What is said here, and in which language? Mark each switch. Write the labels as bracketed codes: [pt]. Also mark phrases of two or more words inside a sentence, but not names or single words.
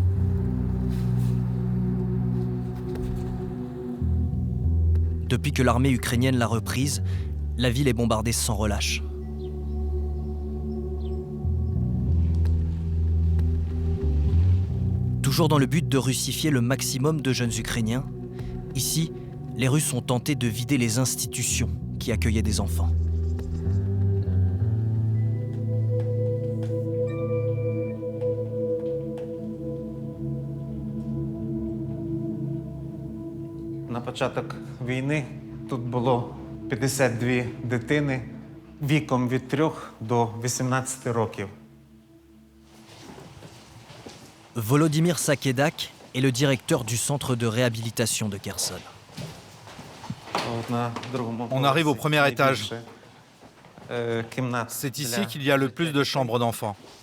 [fr] Depuis que l'armée ukrainienne l'a reprise, la ville est bombardée sans relâche. Toujours dans le but de russifier le maximum de jeunes Ukrainiens, ici, les Russes ont tenté de vider les institutions qui accueillaient des enfants. [uk] На початок війни тут було 52 дитини віком від 3 до 18 років. [fr] Volodymyr Sakedak est le directeur du centre de réhabilitation de Kherson. On arrive au premier étage. C'est ici qu'il y a le plus de chambres d'enfants.